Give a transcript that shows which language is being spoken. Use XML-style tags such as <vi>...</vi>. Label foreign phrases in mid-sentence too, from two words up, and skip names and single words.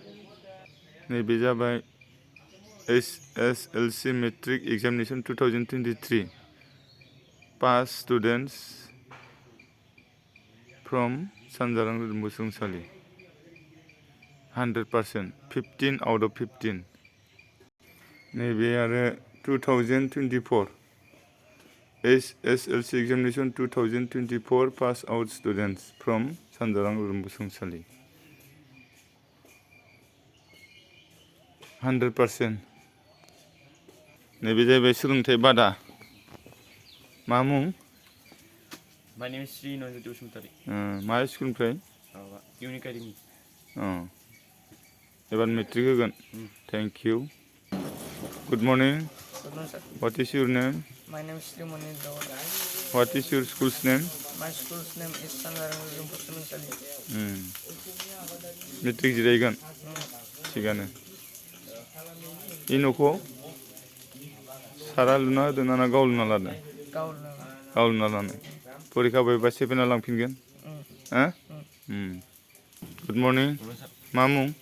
<brx>नैबे जाबाय</brx> <en>HSLC matric examination 2023 pass students from सानजारां रोदोमफु सोलोंसालि 100% 15 out of 15।</en> <brx>नैबे आरो</brx> <en>2024 HSLC examination 2024 pass out students from सानजारां रोदोमफु सोलोंसालि 100%।</en> <brx>नैबे जाहैबाय सोलोंथाइ बादा। मा मुं?</brx> <en>My name is Sri Nonjoti Basumatari.</en> <brx>मा स्कुलनिफ्राय?</brx> <en>Unique Academy.</en> <brx>एबार मेट्रिक होगोन।</brx> <en>thank you. good morning. Good morning, sir. What is your name? My name is Sri Mani Dawar. What is your school's name? My school's name is Sanjarang Rodomphu Soलोंसालि.</en> <brx>मेट्रिक जिरायगोन। थिगानो। इ न'खौ सारा लुना होदों ना गाव लुना लादों? गाव लुना लानाय। परिखा बायबा सेफेना लांफिनगोन?</brx> <en>good morning.</en> <brx>मा मुं?</brx>